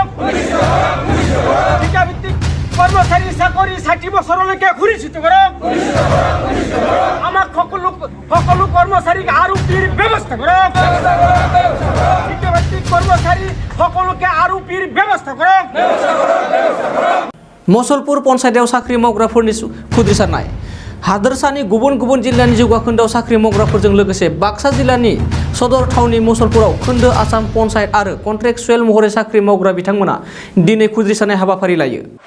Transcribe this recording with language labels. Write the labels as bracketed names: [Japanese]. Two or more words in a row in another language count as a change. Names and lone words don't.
[Assamese] ঠিকাভিত্তিক কর্মচারী চাকরি 60 বছরলৈকে সুনিশ্চিত কৰক। আমাক সকলো কর্মচারীক আরোপিৰ ব্যৱস্থা কৰক। ঠিকাভিত্তিক কর্মচারী সকলোকে আরোপিৰ ব্যৱস্থা কৰক। [Bodo] मुसलपुर पन्चायतआव साख्रि मावग्राफोरनि खुद्रिसारनाय हादोरसानि गुबुन गुबुन जिल्लानि जौगाखोन्दोआव साख्रि मावग्राफोरजों लोगोसे बाक्सा जिल्लानि सदर थावनि मुसलपुराव खोन्दो आसाम पन्चायत आरो कन्ट्रेक्चुएल महरै साख्रि मावग्रा बिथांमोना दिनै खुद्रिसारनाय हाबाफारि लायो।